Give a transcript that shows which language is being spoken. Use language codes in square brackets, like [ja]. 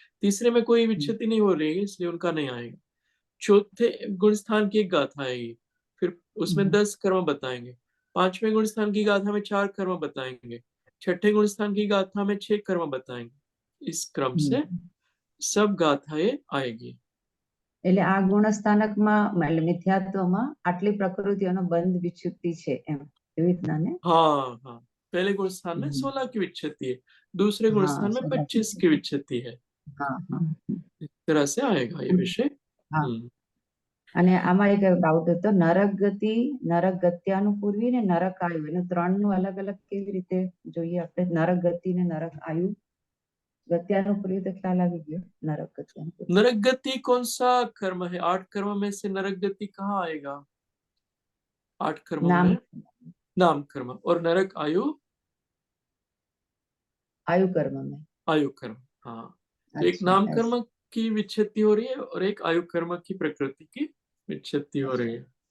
[hi] तीसरे में कोई विच्छित्ति नहीं हो रही है इसलिए उनका नहीं आएगा। चौथे गुण स्थान की एक गाथा आएगी, फिर उसमें 10 कर्म बताएंगे। 5वें गुण स्थान की गाथा में 4 कर्म बताएंगे। छठे गुण स्थान की गाथा में 6 कर्म बताएंगे। इस क्रम से सब गाथाएं आएगी। [gu] એટલે આ ગુણસ્થાનકમાં એટલે મિથ્યાત્વમાં આટલી પ્રકૃતિઓનો બંધ વિચ્છુતિ છે એમ એવી રીતના ને [hi] हाँ हाँ, पहले गुण स्थान में हम्म। 16 की विच्छेदी है, दूसरे गुण हाँ स्थान में 16 25 की विच्छेदी है। हाँ हाँ इस तरह से आएगा ये विषय। [gu] हाँ અને આમાં એક ડાઉટ હતો નરક ગતિ નરક ગત્યાનુપૂર્વી ને નરક આયુ એનું ત્રણનું અલગ અલગ કેવી રીતે જોઈએ આપણે નરક ગતિ ને નરક આયુ ગત્યાનુપૂર્વી તો ખ્યાલ આવી ગયો નરક ગત્યાનુપૂર્વી [hi] नरक गति कौन सा कर्म है? 8 कर्म में से नरक गति कहाँ आएगा? 8 कर्मों [gu] નામ [hi] में नाम कर्म, और नरक आयु आयु कर्म में आयु कर्म। हाँ, तो एक अच्छा नाम ऐसे कर्म की विच्छेदी हो रही है और एक आयु कर्म की प्रकृति की विच्छेदी हो रही है।